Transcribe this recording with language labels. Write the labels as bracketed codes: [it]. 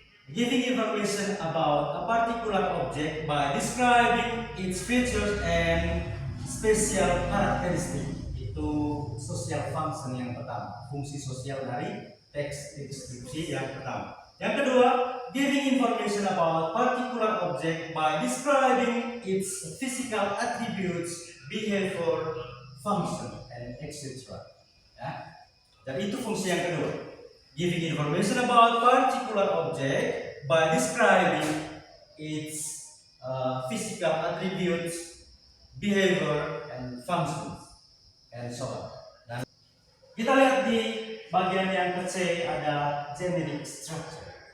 [en] Giving information about a particular object by describing its features and special characteristic. [id] Itu social function yang pertama, fungsi sosial dari teks deskripsi yang pertama. Yang kedua, [en] giving information about particular object by describing its physical attributes, behavior, function, and etc. [id] Ya. Jadi itu fungsi yang kedua. [en] Giving information about particular object by describing its physical attributes, behavior, and functions, and so on. [id] Dan kita lihat di bagian yang ke-C ada generic structure.